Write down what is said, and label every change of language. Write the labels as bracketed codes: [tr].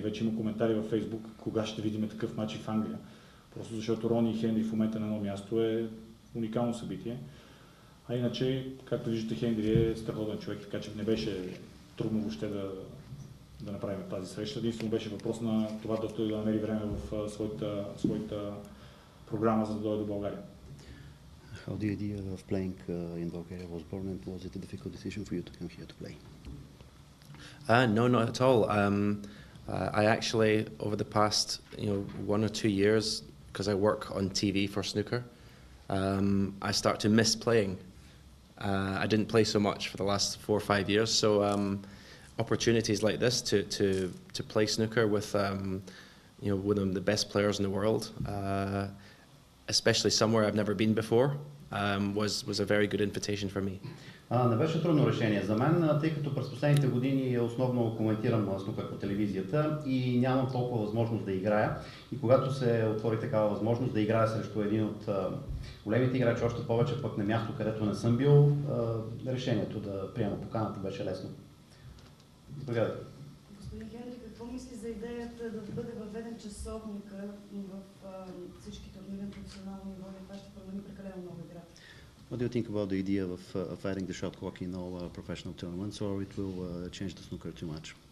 [bg] Вече има коментари във Фейсбук, кога ще видим такъв матч в Англия. Просто защото Рони и Хендри в момента на едно място е уникално събитие. А иначе, както виждате, Хендри е страхотен човек, така че не беше трудно въобще да направим тази среща. Единствено беше въпрос на това да намери време в своята програма, за да дойде до България. [en] How the idea of playing in Bulgaria was born, and was it a difficult decision for you to come here to play? No, not at all. I actually, over the past 1 or 2 years, because I work on TV for snooker, I start to miss playing. I didn't play so much for the last 4 or 5 years, so opportunities like this to play snooker with one of the best players in the world, especially somewhere I've never been before, was a very good invitation for me. [bg] Не беше трудно решение за мен, тъй като през последните години основно коментирам снукър по телевизията и нямам толкова възможност да играя. И когато се отвори такава възможност да играя срещу един от големите играчи, още повече пък на място, където не съм бил, решението да приема поканата беше лесно. Заповядайте. Господин Хендри, какво мисли за идеята да бъде въведен часовника в всички турнири на професионално ниво и това ще промени прекалено много играта? [en] What do you think about the idea of adding the shot clock in all professional tournaments, or it will change the snooker too much?